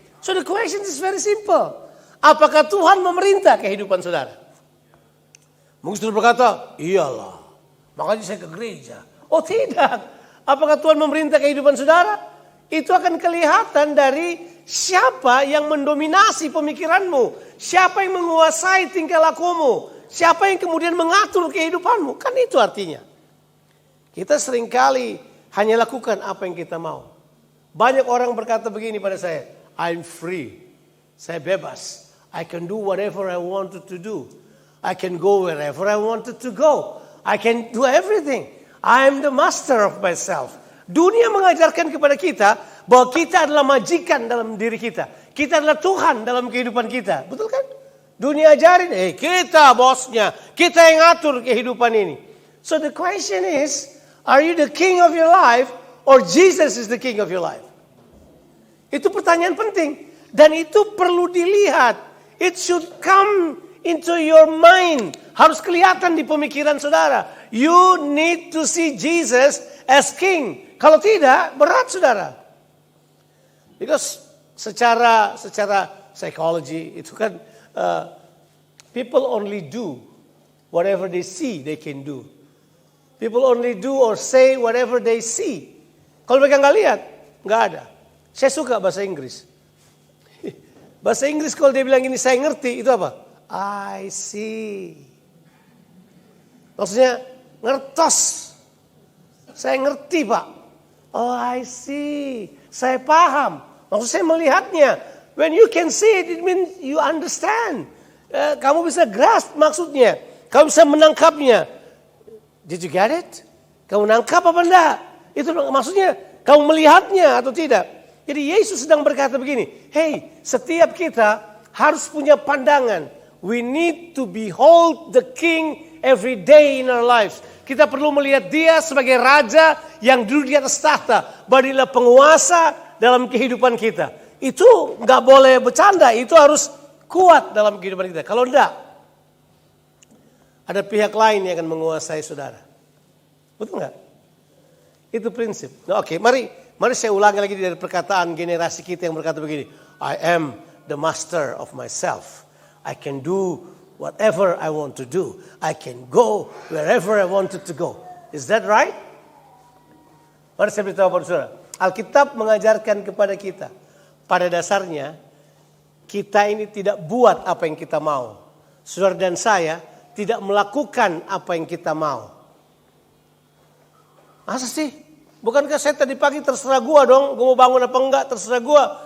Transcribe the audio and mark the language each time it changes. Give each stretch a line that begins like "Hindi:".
English: So the question is very simple.
Indonesian: Apakah Tuhan memerintah kehidupan saudara? Mungkin saudara berkata, "Iyalah, makanya saya ke gereja." Oh tidak. Apakah Tuhan memerintah kehidupan saudara? Itu akan kelihatan dari siapa yang mendominasi pemikiranmu. Siapa yang menguasai tingkah lakumu. Siapa yang kemudian mengatur kehidupanmu. Kan itu artinya. Kita seringkali hanya lakukan apa yang kita mau. Banyak orang berkata begini pada saya,
English: "I'm free.
Indonesian: Saya bebas.
English: I can do whatever I wanted to do. I can go wherever I wanted to go. I can do everything. I am the master of myself."
Indonesian: Dunia mengajarkan kepada kita bahwa kita adalah majikan dalam diri kita. Kita adalah Tuhan dalam kehidupan kita. Betul kan? Dunia ajarin, kita bosnya. Kita yang atur kehidupan ini.
English: So the question is, are you the king of your life or Jesus is the king of your life?
Indonesian: Itu pertanyaan penting. Dan itu perlu dilihat.
English: It should come into your mind.
Indonesian: Harus kelihatan di pemikiran saudara.
English: You need to see Jesus as king.
Indonesian: Kalau tidak, berat saudara.
English: Because secara psychology
Indonesian: itu kan
English: people only do whatever they see they can do. People only do or say whatever they see.
Indonesian: Kalau mereka nggak lihat, nggak ada. Saya suka bahasa Inggris. Bahasa Inggris kalau dia bilang gini, "saya ngerti," itu apa?
English: I see.
Indonesian: Maksudnya ngertos. Saya ngerti, Pak.
English: Oh, I see.
Indonesian: Saya paham. Maksud saya melihatnya. When you can see it, it means you understand. Kamu bisa grasp maksudnya. Kamu bisa menangkapnya.
English: Did you get it?
Indonesian: Kamu nangkap apa enggak? Itu maksudnya. Kamu melihatnya atau tidak? Jadi Yesus sedang berkata begini. Hey, setiap kita harus punya pandangan.
English: We need to behold the King every day in our lives.
Indonesian: Kita perlu melihat dia sebagai raja yang duduk di atas tahta. Badilah penguasa dalam kehidupan kita. Itu nggak boleh bercanda. Itu harus kuat dalam kehidupan kita. Kalau enggak, ada pihak lain yang akan menguasai saudara. Betul nggak? Itu prinsip. Nah, oke, mari saya ulangi lagi dari perkataan generasi kita yang berkata begini.
English: I am the master of myself. I can do whatever I want to do. I can go wherever I wanted to go. Is that right?
Indonesian: Mari saya beritahu pada saudara. Alkitab mengajarkan kepada kita. Pada dasarnya, kita ini tidak buat apa yang kita mau. Saudara dan saya tidak melakukan apa yang kita mau. Masa sih? Bukankah saya tadi pagi terserah gue dong. Gue mau bangun apa enggak terserah gue.